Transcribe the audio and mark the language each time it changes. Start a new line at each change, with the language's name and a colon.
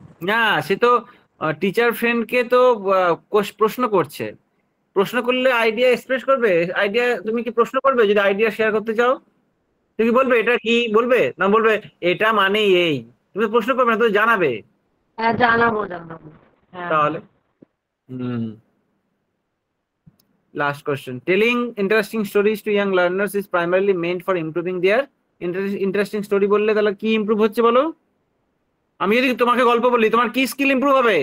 Bangla: না, সে তো টিচার ফ্রেন্ডকে তো প্রশ্ন করছে, প্রশ্ন করলে আইডিয়া এক্সপ্রেস করবে। আইডিয়া তুমি কি প্রশ্ন করবে যদি আইডিয়া শেয়ার করতে চাও? তুমি বলবে এটা কি, বলবে না বলবে এটা মানে এই, তুমি প্রশ্ন করবে না, তো জানাবে। হ্যাঁ, জানাবো। তাহলে
English: last question, telling interesting stories to young learners is primarily meant for improving their interesting story
Bangla: বললে তাহলে কি ইমপ্রুভ হচ্ছে বলো? আমি যদি তোমাকে গল্প বলি, তোমার কি স্কিল ইমপ্রুভ হবে?